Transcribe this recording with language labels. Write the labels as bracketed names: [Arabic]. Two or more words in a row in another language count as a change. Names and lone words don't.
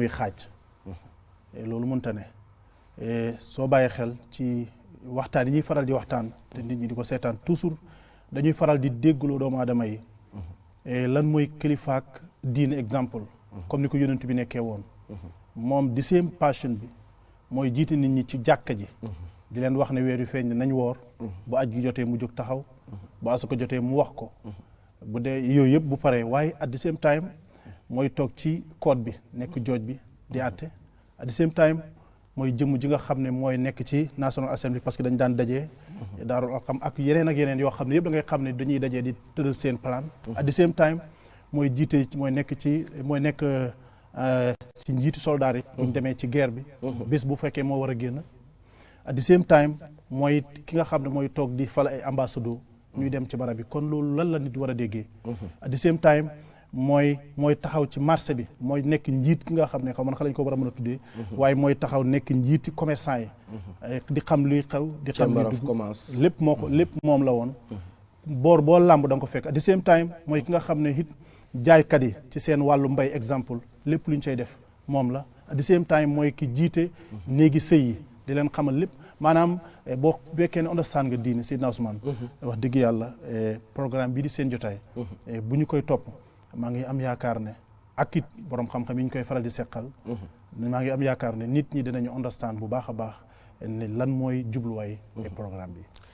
[Wolof] muy xaaj loolu mënta ne soo bàyyi xel ci waxtaan yi ñuy faral di waxtaan te nit ñi di ko seetaan toujours dañuy faral di déggloo doomu aadama yi lan mooy kilifaak diine [French] exemple comme [Wolof] ni ko yonent bi nekkee woon moom di seen passion bi mooy jiite nit ñi ci jàkka ji di leen wax ne weer wi feeñ nañ woor bu aj gi jotee mu jóg taxaw bu asaka jotee mu wax ko bu dee yooyu yëpp bu paree waaye [English] at the same time [Wolof] mooy toog ci code bi nekk jooj bi di àtte [English] at the same time [Wolof] mooy jëmm ji nga xam ne mooy nekk ci National Assembly parce que dañ daan dajee daarul xam ak yeneen yoo xam ne yëpp da ngay xam ne dañuy dajee di tëral seen plan at the same time mooy nekk ci njiitu soldaar yi buñ demee ci guerre bi bés bu fekkee moo war a génn [English] at the same time [Wolof] mooy ki nga xam ne mooy toog di fal ay ambassadeur ñuy dem ci barab bi kon loolu lan la nit war a déggee [English] at the same time [Wolof] mooy taxaw ci marché bi mooy nekk njiit ki nga xam ne xaw man xa lañ ko war a mën a tuddee waaye mooy taxaw nekk njiiti commerçant yi di xam luy xew di xam luy dugg lépp moom la woon boor boo làmb da nga ko fekk [English] at the same time [Wolof] mooy ki nga xam ne it jaaykat yi ci seen wàllu mbay exemple lépp lu ñu cay def moom la [English] at the same time [Wolof] mooy ki jiite néegi sëy yi di leen xamal lépp maanaam boo fekkee ne understand nga diine Seydina Ousmane wax dëgg yàlla programme bii di seen jotaay bu ñu koy topp maa ngi am yaakaar ne ak it borom xam-xam yi ñu koy faral di seqal maa ngi am yaakaar ne nit ñi dinañu understand bu baax a baax ne lan mooy jubluwaay programme bi